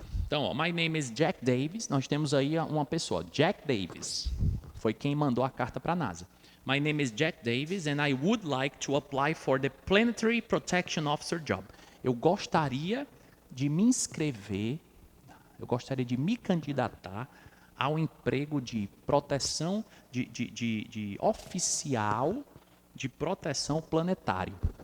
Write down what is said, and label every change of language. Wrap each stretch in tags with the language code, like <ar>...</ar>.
<pt>Então,</pt> <en>my name is Jack Davis.</en> <pt>Nós temos aí uma pessoa, Jack Davis. Foi quem mandou a carta para a NASA.</pt> <en>My name is Jack Davis and I would like to apply for the Planetary Protection Officer job.</en> <pt>Eu gostaria de me inscrever, eu gostaria de me candidatar ao emprego de proteção, de oficial de proteção planetário.</pt>